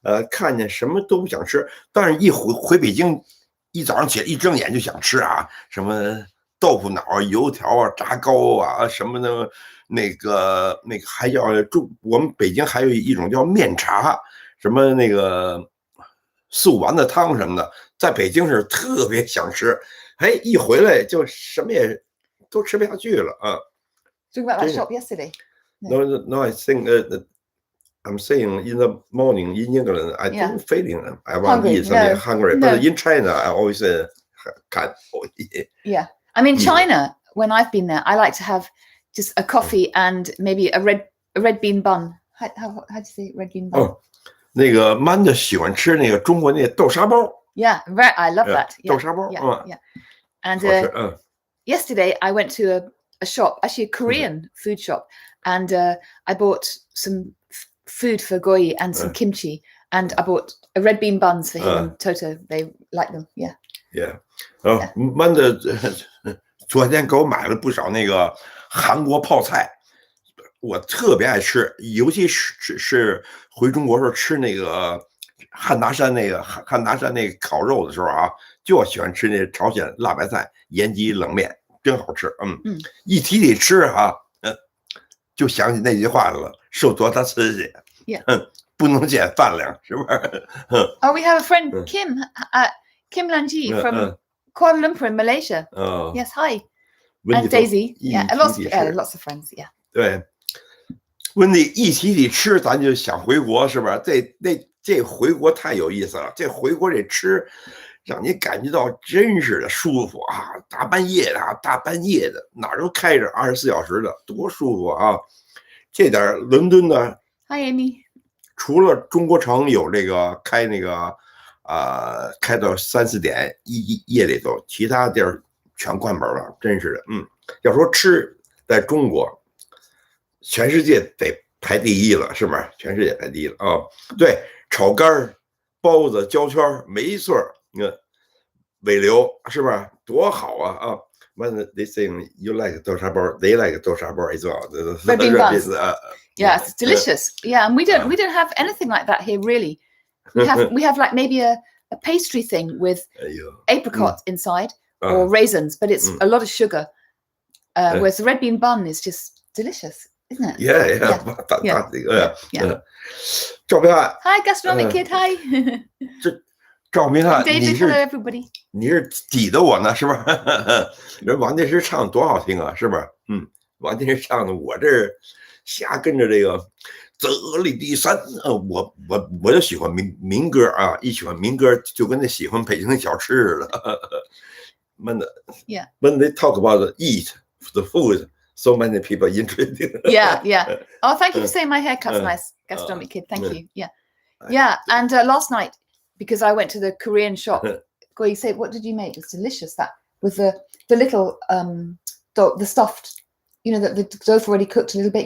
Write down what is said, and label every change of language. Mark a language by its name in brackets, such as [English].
[Chinese] 看见什么都不想吃，但是一回北京，一早上起来一睁眼就想吃啊，什么豆腐脑啊、油条啊、炸糕啊什么的，那个还叫我们北京还有一种叫面茶，什么那个素丸子汤什么的，在北京是特别想吃，一回来就什么也都吃不下去了啊。 [English] Talking about that shop yesterday. No, I think I'm saying in the morning in England, I don't feeling I want to eat something hungry. But in China, I always can't eat. Yeah, I mean China. When I've been there, I like to have just a coffee and maybe a red bean bun. How do you say red bean bun? [Chinese] 那个Manda 喜欢吃那个中国那豆沙包。 [English] Yeah, right. I love that. [Chinese] 豆沙包。 [English] Yeah. And yesterday I went to a shop, actually a Korean food shop, and I bought some food for Guo Yi and some kimchi, and I bought a red bean buns for him and Toto. They like them. Yeah. [Chinese] Manda 昨天给我买了不少那个韩国泡菜，我特别爱吃，尤其是回中国时候吃那个汉拿山那个烤肉的时候啊，就喜欢吃那朝鲜辣白菜盐鸡冷面，真好吃。一提起吃啊，就想起那句话了，受多大刺激，不能减饭量，是不是 [English] ？Oh, we have a friend Kim Lanji from Kuala Lumpur in Malaysia. Yes, hi. And Daisy. Yeah, lots of friends. Yeah. [Chinese] 对，温迪一提起吃，咱就想回国，是不是？这回国太有意思了，这回国这吃，让你感觉到真是的舒服啊！大半夜的，哪儿都开着24小时的，多舒服啊！这点伦敦呢 [English] ，Hi Amy， [Chinese] 除了中国城有这个开那个开到3、4点夜里头，其他地儿全关门了，真是的。要说吃，在中国，全世界得排第一了，是不是？全世界排第一了啊！对，炒肝、包子、焦圈，没错。尾流是不是多好啊？ [English] When they saying you like 豆沙包 they like 豆沙包 as well. Red bean buns. Yeah, it's delicious. Yeah, and we don't have anything like that here really. We have like maybe a pastry thing with apricot inside or raisins, but it's a lot of sugar. Whereas the red bean bun is just delicious, isn't it? Yeah. 赵明翰 Hi, gastronomic kid. Hi. [Chinese] 赵明翰 [English] David, hello everybody. [Chinese] 你是挤的我呢，是吧？人王电师唱多好听啊，是吧？王电师唱的，我这瞎跟着这个泽里第三，我就喜欢民歌啊，一喜欢民歌就跟那喜欢北京的小吃似的。 [English] When they talk about eat the food, so many people interested. Yeah. Oh, thank you for saying my haircut's nice, gastronomic kid. Thank you. Yeah. And last night, because I went to the Korean shop, Guo Yi said, what did you make? It's delicious, that with the little the stuffed, you know, the dough already cooked a little bit.